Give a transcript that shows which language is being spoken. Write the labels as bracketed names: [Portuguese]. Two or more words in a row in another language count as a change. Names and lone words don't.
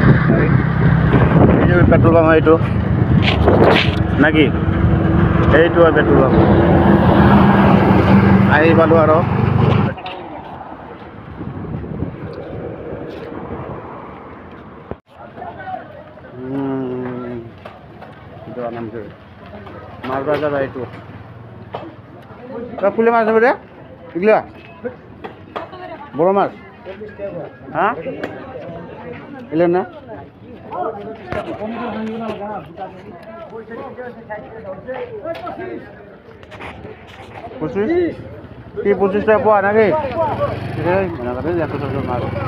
[Assamese] পেট্ৰল পাম্প এইটো নাকি এইটো হয় পেট্ৰল পাম্প আহি পালোঁ আৰু [Bangla] মাছ বাজার এইটো ফুলে মাছ নেবে রে এগুলা বড় মাছ হ্যাঁ এলেন না কি 25 টাকা পোয়া নাকি মাছ